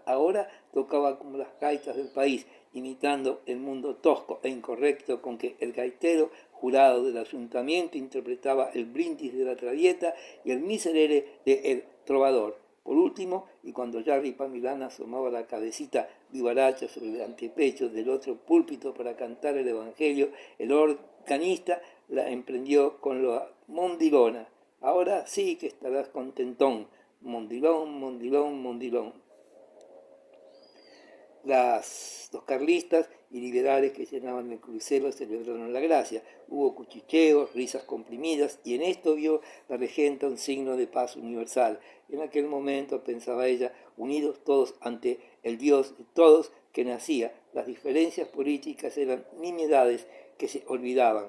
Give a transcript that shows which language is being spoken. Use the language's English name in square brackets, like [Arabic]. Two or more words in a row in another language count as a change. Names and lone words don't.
[Spanish] Ahora tocaba como las gaitas del país, imitando el mundo tosco e incorrecto con que el gaitero jurado del ayuntamiento interpretaba el brindis de la traviata y el miserere de El Trovador. Por último, y cuando ya Ripamilán asomaba la cabecita vivaracha sobre el antepecho del otro púlpito para cantar el Evangelio, el organista la emprendió con la mondilona. Ahora sí que estarás contentón. Mondilón, mondilón, mondilón. Los carlistas y liberales que llenaban el crucero celebraron la gracia. Hubo cuchicheos, risas comprimidas, y en esto vio la regenta un signo de paz universal. En aquel momento, pensaba ella, unidos todos ante el Dios de todos que nacía, las diferencias políticas eran nimiedades que se olvidaban.